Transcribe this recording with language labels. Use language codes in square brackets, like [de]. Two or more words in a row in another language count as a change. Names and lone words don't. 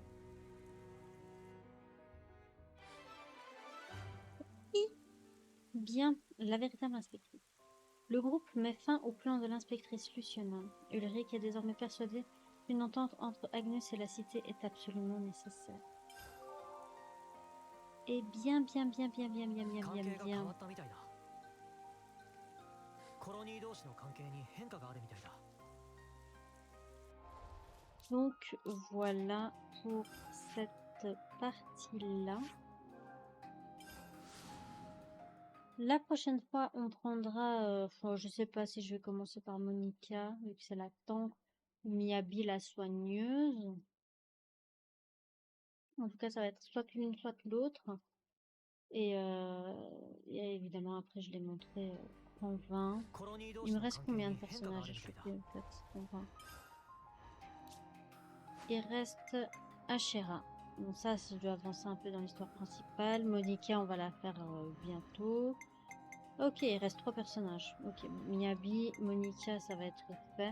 [fr] Bien, la véritable inspectrice. Le groupe met fin au plan de l'inspectrice Luciana. Ulrich est désormais persuadé qu'une entente entre Agnus et la cité est absolument nécessaire. Et bien. [ja] コロニー同士の関係に変化があるみたいだ [fr] Donc voilà pour cette partie-là. La prochaine fois, on prendra, enfin, je sais pas si je vais commencer par Monica, vu que c'est la tank, ou Miyabi, la soigneuse. En tout cas, ça va être soit l'une, soit l'autre. Et, évidemment, après, je les montrerai en 20. [ja] コロニー同 [fr] Il [ja] 士 [fr] me [ja] の [fr] reste [ja] 関係 [fr] combien de [ja] に変化があ [fr] personnages [ja] る [fr] à [ja] みたいだ [fr] choper, en fait, en 20? Il reste Ashera. Bon, ça, je dois avancer un peu dans l'histoire principale. Monica, on va la faire bientôt. Ok, il reste 3 personnages. Ok, Miyabi, Monica, ça va être fait.